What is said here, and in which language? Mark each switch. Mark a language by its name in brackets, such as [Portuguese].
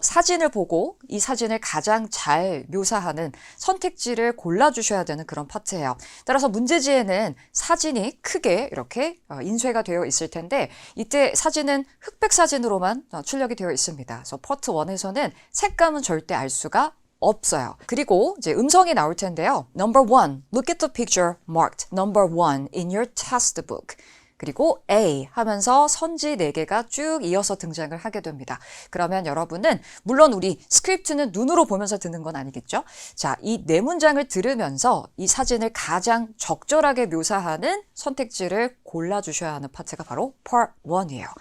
[Korean] 사진을 보고 이 사진을 가장 잘 묘사하는 선택지를 골라주셔야 되는 그런 파트예요. 따라서 문제지에는 사진이 크게 이렇게 인쇄가 되어 있을 텐데 이때 사진은 흑백 사진으로만 출력이 되어 있습니다. 그래서 파트 1에서는 색감은 절대 알 수가 없어요. 그리고 이제 음성이 나올 텐데요. [English] Number 1, look at the picture marked number 1 in your textbook. [Korean] 그리고 A 하면서 선지 4개가 쭉 이어서 등장을 하게 됩니다. 그러면 여러분은 물론 우리 스크립트는 눈으로 보면서 듣는 건 아니겠죠? 자, 이 4문장을 들으면서 이 사진을 가장 적절하게 묘사하는 선택지를 골라주셔야 하는 파트가 바로 Part 1이에요.